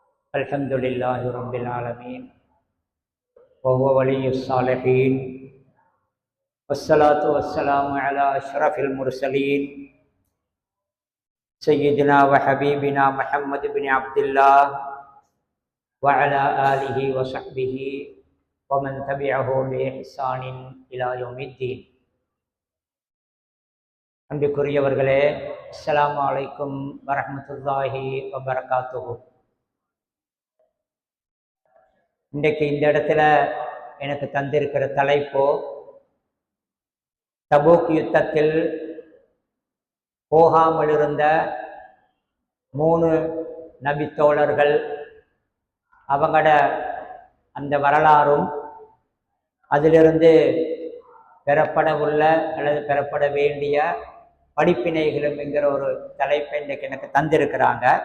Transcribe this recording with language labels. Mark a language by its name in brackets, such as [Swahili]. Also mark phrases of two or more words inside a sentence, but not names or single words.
[Arabic] الحمد لله رب العالمين وهو ولي الصالحين والصلاة والسلام على أشرف المرسلين سيدنا وحبيبنا محمد بن عبد الله وعلى آله وصحبه ومن تبعه بإحسان إلى يوم الدين. [Tamil] அன்பிற்குரியவர்களே, [Arabic] السلام عليكم ورحمة الله وبركاته. [Tamil] இன்றைக்கு இந்த இடத்துல எனக்கு தந்திருக்கிற தலைப்போ, தபூக் யுத்தத்தில் போகாமல் இருந்த 3 நபித்தோழர்கள், அவங்களோட அந்த வரலாறும் அதிலிருந்து பெறப்பட உள்ள அல்லது பெறப்பட வேண்டிய படிப்பினைகளும் என்கிற ஒரு தலைப்பை இன்றைக்கு எனக்கு தந்திருக்கிறாங்க.